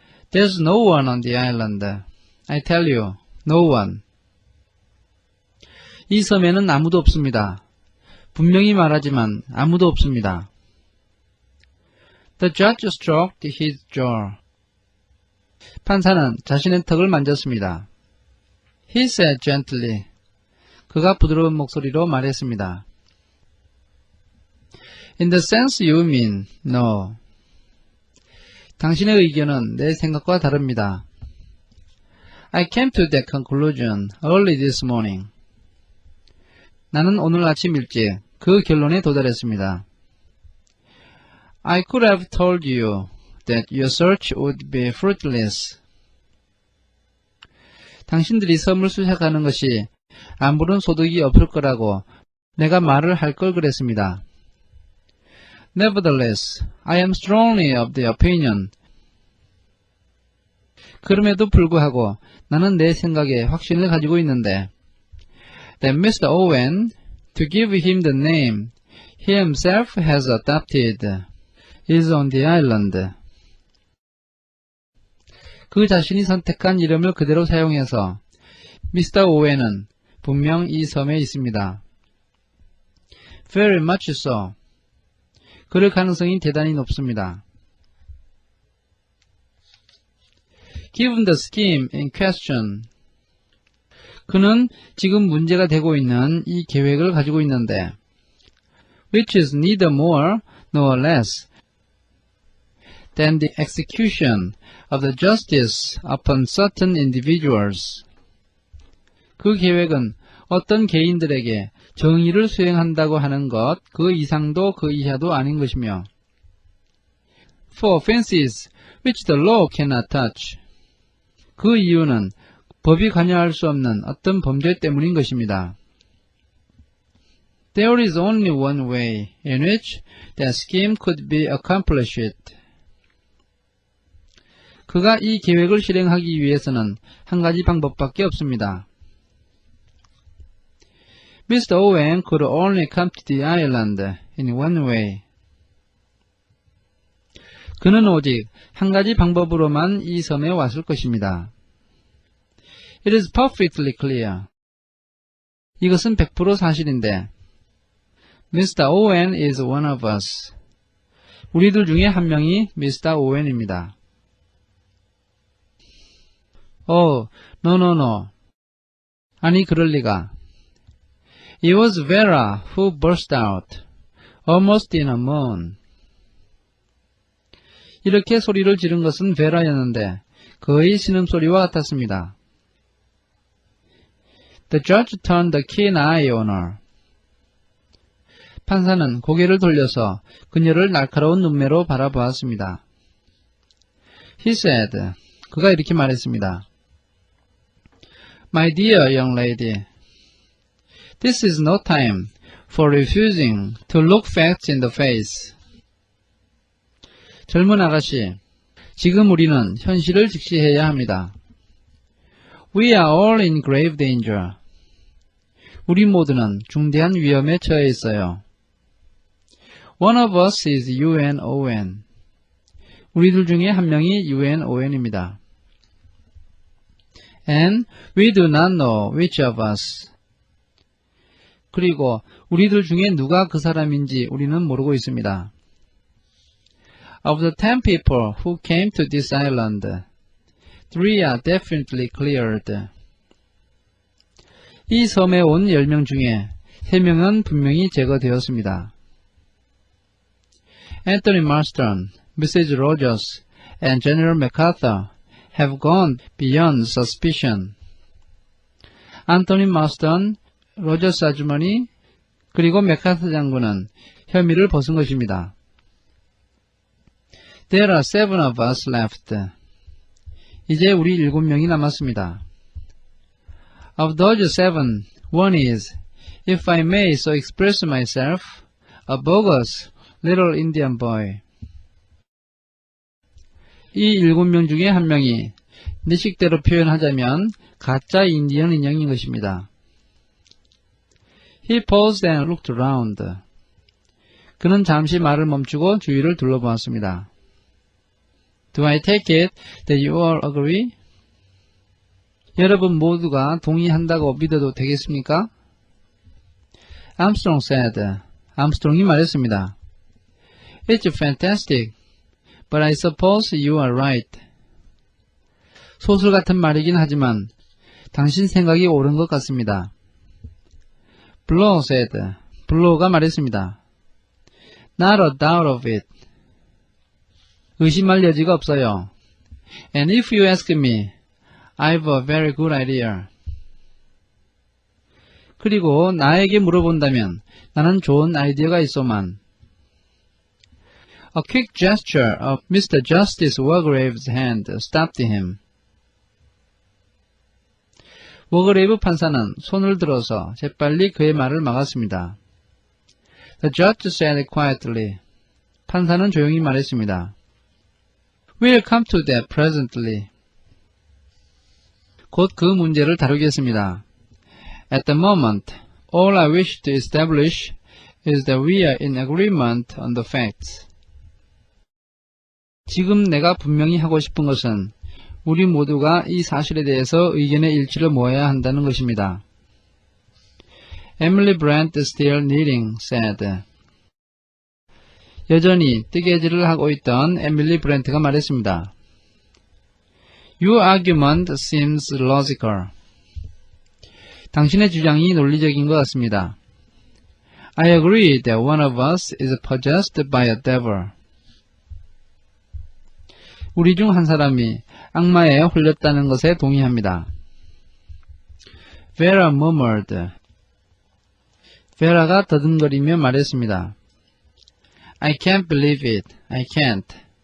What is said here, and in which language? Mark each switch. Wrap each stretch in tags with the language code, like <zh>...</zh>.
<en>There's no one on the island. I tell you, no one.</en> <ko>이 섬에는 아무도 없습니다. 분명히 말하지만 아무도 없습니다.</ko> <en>The judge stroked his jaw.</en> <ko>판사는 자신의 턱을 만졌습니다.</ko> <en>He said gently.</en> <ko>그가 부드러운 목소리로 말했습니다.</ko> <en>In the sense you mean, no.</en> <ko>당신의 의견은 내 생각과 다릅니다.</ko> <en>I came to that conclusion early this morning.</en> <ko>나는 오늘 아침 일찍 그 결론에 도달했습니다.</ko> <en>I could have told you that your search would be fruitless.</en> <ko>당신들이 섬을 수색하는 것이 아무런 소득이 없을 거라고 내가 말을 할 걸 그랬습니다.</ko> <en>Nevertheless, I am strongly of the opinion.</en> <ko>그럼에도 불구하고 나는 내 생각에 확신을 가지고 있는데</ko> <en>that Mr. Owen, to give him the name he himself has adopted, is on the island.</en> <ko>그 자신이 선택한 이름을 그대로 사용해서 Mr. Owen은 분명 이 섬에 있습니다.</ko> <en>Very much so.</en> <ko>그럴 가능성이 대단히 높습니다.</ko> <en>Given the scheme in question,</en> <ko>그는 지금 문제가 되고 있는 이 계획을 가지고 있는데</ko> <en>which is neither more nor less than the execution of the justice upon certain individuals.</en> <ko>그 계획은 어떤 개인들에게 정의를 수행한다고 하는 것, 그 이상도 그 이하도 아닌 것이며</ko> <en>for offenses which the law cannot touch.</en> <ko>그 이유는 법이 관여할 수 없는 어떤 범죄 때문인 것입니다.</ko> <en>There is only one way in which that scheme could be accomplished.</en> <ko>그가 이 계획을 실행하기 위해서는 한 가지 방법밖에 없습니다.</ko> <en>Mr. Owen could only come to the island in one way.</en> <ko>그는 오직 한 가지 방법으로만 이 섬에 왔을 것입니다.</ko> <en>It is perfectly clear.</en> <ko>이것은 100% 사실인데</ko> <en>Mr. Owen is one of us.</en> <ko>우리들 중에 한 명이 Mr. Owen입니다.</ko> <en>Oh, no.</en> <ko>아니, 그럴 리가.</ko> <en>It was Vera who burst out, almost in a moan.</en> <ko>이렇게 소리를 지른 것은 베라였는데 거의 신음소리와 같았습니다.</ko> <en>The judge turned a keen eye on her.</en> <ko>판사는 고개를 돌려서 그녀를 날카로운 눈매로 바라보았습니다.</ko> <en>He said,</en> <ko>그가 이렇게 말했습니다.</ko> <en>My dear young lady, this is no time for refusing to look facts in the face.</en> <ko>젊은 아가씨, 지금 우리는 현실을 직시해야 합니다.</ko> <en>We are all in grave danger.</en> <ko>우리 모두는 중대한 위험에 처해 있어요.</ko> <en>One of us is UN Owen.</en> <ko>우리들 중에 한 명이 UN Owen입니다.</ko> <en>And we do not know which of us.</en> <ko>그리고 우리들 중에 누가 그 사람인지 우리는 모르고 있습니다.</ko> <en>Of the 10 people who came to this island, 3 are definitely cleared.</en> <ko>이 섬에 온 10명 중에 3명은 분명히 제거되었습니다.</ko> <en>Anthony Marston, Mrs. Rogers, and General MacArthur have gone beyond suspicion.</en> <ko>안토니 마스턴, 로저스 아주머니, 그리고 맥카서 장군은 혐의를 벗은 것입니다.</ko> <en>There are 7 of us left.</en> <ko>이제 우리 7명이 남았습니다.</ko> <en>Of those 7, one is, if I may so express myself, a bogus little Indian boy.</en> <ko>이 7명 중에 한 명이 내 식대로 표현하자면 가짜 인디언 인형인 것입니다.</ko> <en>He paused and looked around.</en> <ko>그는 잠시 말을 멈추고 주위를 둘러보았습니다.</ko> <en>Do I take it that you all agree?</en> <ko>여러분 모두가 동의한다고 믿어도 되겠습니까?</ko> <en>Armstrong said.</en> <ko>암스트롱이 말했습니다.</ko> <en>It's fantastic, but I suppose you are right.</en> <ko>소설 같은 말이긴 하지만 당신 생각이 옳은 것 같습니다.</ko> <en>Blow said.</en> <ko>블로우가 말했습니다.</ko> <en>Not a doubt of it.</en> <ko>의심할 여지가 없어요.</ko> <en>And if you ask me, I've a very good idea.</en> <ko>그리고 나에게 물어본다면 나는 좋은 아이디어가 있소만.</ko> <en>A quick gesture of Mr. Justice Wargrave's hand stopped him.</en> <ko>워그레이브 판사는 손을 들어서 재빨리 그의 말을 막았습니다.</ko> <en>The judge said quietly.</en> <ko>판사는 조용히 말했습니다.</ko> <en>We'll come to that presently.</en> <ko>곧 그 문제를 다루겠습니다.</ko> <en>At the moment, all I wish to establish is that we are in agreement on the facts.</en> <ko>지금 내가 분명히 하고 싶은 것은 우리 모두가 이 사실에 대해서 의견의 일치를 모아야 한다는 것입니다.</ko> <en>Emily Brent still knitting said.</en> <ko>여전히 뜨개질을 하고 있던 에밀리 브렌트가 말했습니다.</ko> <en>Your argument seems logical.</en> <ko>당신의 주장이 논리적인 것 같습니다.</ko> <en>I agree that one of us is possessed by a devil.</en> <ko>우리 중 한 사람이 악마에 홀렸다는 것에 동의합니다.</ko> <en>Vera murmured.</en> <ko>베라가 더듬거리며 말했습니다.</ko> <en>I can't believe it. I can't.</en>